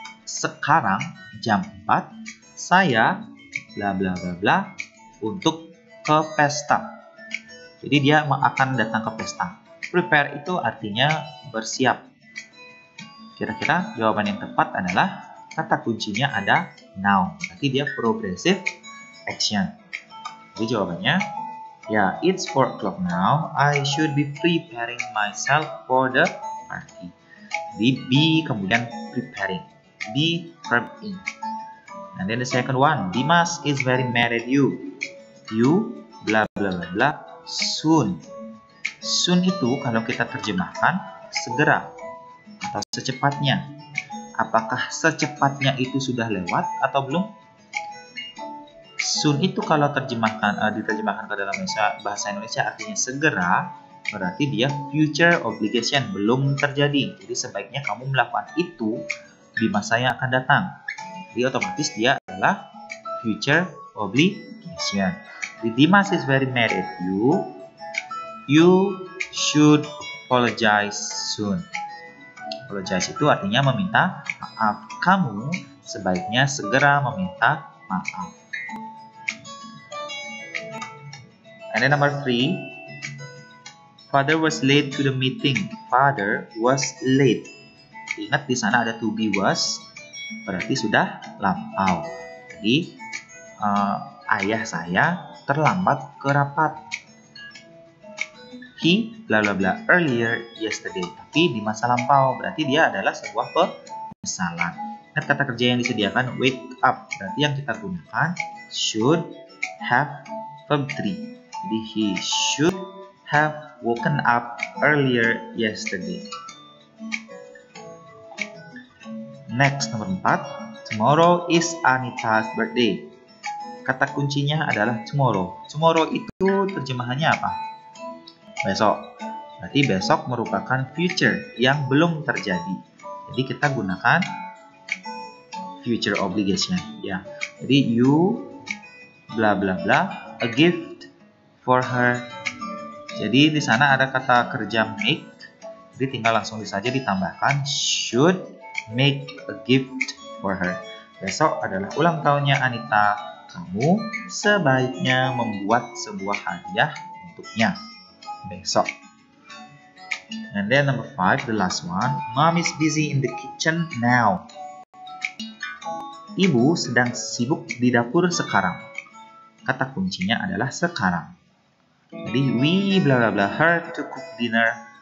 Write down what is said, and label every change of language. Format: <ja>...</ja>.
<id>Sekarang jam 4 saya bla bla bla bla untuk ke pesta. Jadi dia akan datang ke pesta. Prepare itu artinya bersiap. Kira-kira jawaban yang tepat adalah kata kuncinya ada now. Berarti dia progressive action. Jadi jawabannya ya,</id> <en>it's 4 o'clock now. I should be preparing myself for the party.</en> <id>Jadi be kemudian preparing. Be verb in.</id> <en>And then the second one, Dimas is very mad at you. You bla bla bla bla soon.</en> <id>Soon itu kalau kita terjemahkan segera atau secepatnya. Apakah secepatnya itu sudah lewat atau belum? Soon itu kalau diterjemahkan ke dalam bahasa Indonesia artinya segera, berarti dia future obligation, belum terjadi. Jadi sebaiknya kamu melakukan itu di masa yang akan datang. Jadi otomatis dia adalah future obligation.</id> <en>Jadi Dimas is very mad at you. You should apologize soon.</en> <id>Apologize itu artinya meminta maaf. Kamu sebaiknya segera meminta maaf.</id> <en>And then number 3, Father was late to the meeting. Father was late.</en> <id>Ingat di sana ada to be was, berarti sudah lampau. Jadi ayah saya terlambat ke rapat.</id> <en>He bla bla bla earlier yesterday.</en> <id>Tapi di masa lampau, berarti dia adalah sebuah penyesalan. Ingat kata kerja yang disediakan wake up, berarti yang kita gunakan should have verb 3.</id> <en>Jadi he should have woken up earlier yesterday. Next, nomor 4. Tomorrow is Anita's birthday.</en> <id>Kata kuncinya adalah tomorrow. Tomorrow itu terjemahannya apa? Besok. Berarti besok merupakan future yang belum terjadi. Jadi kita gunakan future obligation. Ya.</id> <en>Jadi you bla bla bla a gift for her.</en> <id>Jadi di sana ada kata kerja make. Jadi tinggal langsung saja ditambahkan</id> <en>should make a gift for her.</en> <id>Besok adalah ulang tahunnya Anita. Kamu sebaiknya membuat sebuah hadiah untuknya besok.</id> <en>And then number 5, the last one. Mom is busy in the kitchen now.</en> <id>Ibu sedang sibuk di dapur sekarang. Kata kuncinya adalah sekarang.</id> <en>Jadi we bla bla bla her to cook dinner.</en>